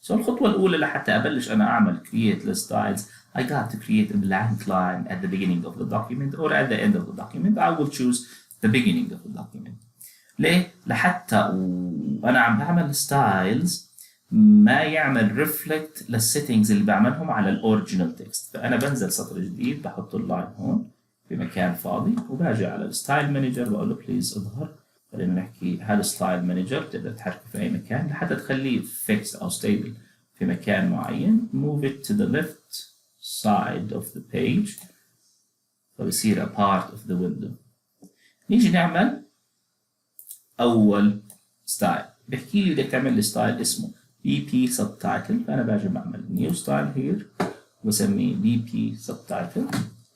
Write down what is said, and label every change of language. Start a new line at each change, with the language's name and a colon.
English: So
Arabic: الخطوة الأولى لحتى أبلش أنا أعمل
English: create the styles I got to create a blank line at the beginning of the document or at the end of the document. I will choose the beginning of the document.
Arabic: ليه؟ لحتى وأنا عم بعمل styles ما يعمل reflect للsettings اللي بعملهم على الأوريجينال text. فأنا بنزل سطر جديد بحط اللاين هون في مكان فاضي وباجي على الستايل مانجر بقول له بليز اظهر. خلينا نحكي هذا ستايل مانجر بتقدر تحركه في أي مكان لحتى تخليه fixed أو stable في مكان معين.
English: Move it to the left side of the page فبصير a part of the window.
Arabic: نيجي نعمل أول ستايل بحكي لي بدك تعمل لي ستايل اسمه BP subtitle. فأنا باجي بعمل new style here وسميه BP subtitle.